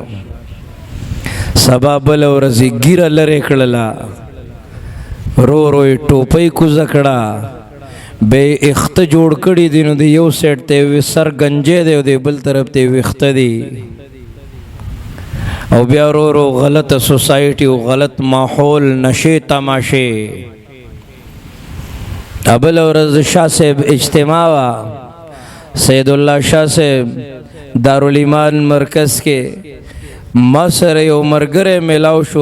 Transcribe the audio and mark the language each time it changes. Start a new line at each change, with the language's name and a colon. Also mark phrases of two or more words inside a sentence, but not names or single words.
Pashto: سبا بل ورځ یې ږیره لرې کړله رو رو یې ټوپۍ کوزه کړه بیا یې اخته جوړ کړي دي. نو د یو سایډ ته یې سر گنجی دی او د بل طرف ته یې ویښته دي او بیا رو رو غلطه سوسایټي او غلط ماحول نشې تماشې. بل ورځ شاه صاحب اجتماع وه. سید الله شاه صاحب دارالایمان مرکز کې ما سره یو ملګری میلاو شو.